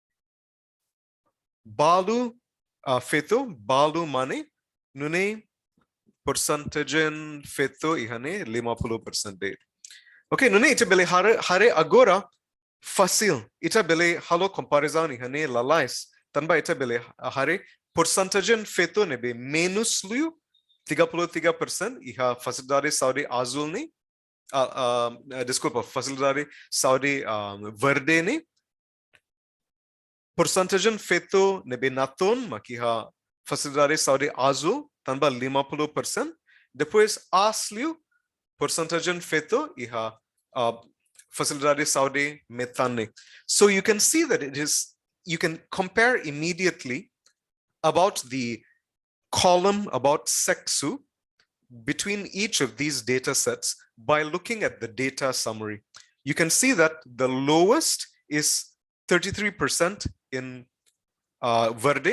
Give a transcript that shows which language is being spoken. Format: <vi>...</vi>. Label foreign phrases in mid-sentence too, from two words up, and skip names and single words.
<tet>Balu feto, balu mane, nune percentagen feto ihane 50%. Okay, nune ita bele hare agora fácil. Ita bele halo comparison ihane lalais. Tanba ita bele hare percentagen feto nebe menos liu 33% iha</tet> <pt>facilidade saúde azul</pt> <tet>ni.</tet> <pt>Desculpa, facilidade saúde verde ni.</pt> <tet>Percentagen feito nebe naton makiha</tet> <pt>facilidade saúde azul</pt> <tet>tanba 50%. Depois asliu percentagen feito iha</tet> <pt>facilidade saúde</pt> <tet>metane.</tet> <en>So you can see that you can compare immediately about the column about sexu between each of these data sets by looking at the data summary. You can see that the lowest is 33% in verde.</en>